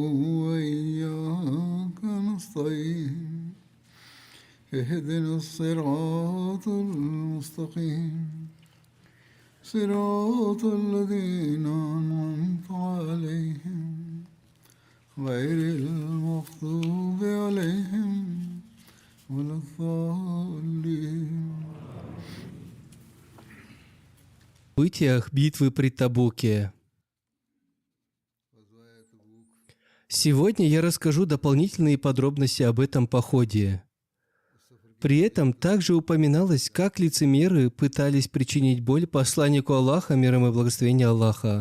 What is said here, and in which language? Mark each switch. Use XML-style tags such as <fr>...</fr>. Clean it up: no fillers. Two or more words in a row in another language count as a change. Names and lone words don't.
<ar>وإياك نستعين اهدنا الصراط المستقيم صراط الذين أنعمت عليهم غير المغضوب عليهم ولا الضالين.</ar> <ru>В событиях битвы при Табуке. Сегодня я расскажу дополнительные подробности об этом походе. При этом также упоминалось, как лицемеры пытались причинить боль посланнику Аллаха, мир ему и благословение Аллаха.</ru>